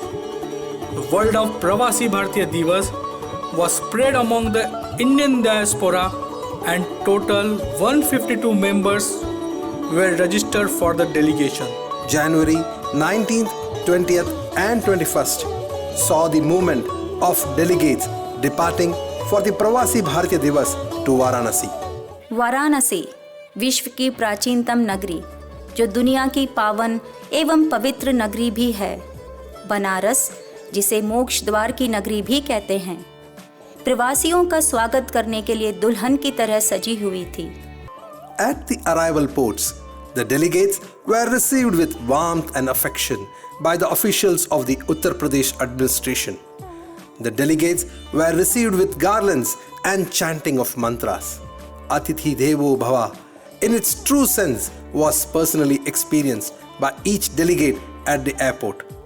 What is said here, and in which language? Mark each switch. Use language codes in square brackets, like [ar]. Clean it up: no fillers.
[en] The world of Pravasi Bharatiya Divas was spread among the Indian diaspora and total 152 members were registered for the delegation. January 19th, 20th and 21st saw the movement of delegates departing for the Pravasi Bharatiya Divas to Varanasi. [hi] Varanasi विश्व की प्राचीनतम नगरी जो दुनिया की पावन एवं पवित्र नगरी भी है, बनारस जिसे मोक्ष द्वार की नगरी भी कहते हैं, प्रवासियों का स्वागत करने के लिए दुल्हन की तरह सजी हुई थी। [en] At the arrival ports, the delegates were received with warmth and affection by the officials of the Uttar Pradesh administration. The delegates were received with garlands and chanting of mantras. Atithi Devo Bhava, in its true sense, was personally experienced by each delegate at the airport.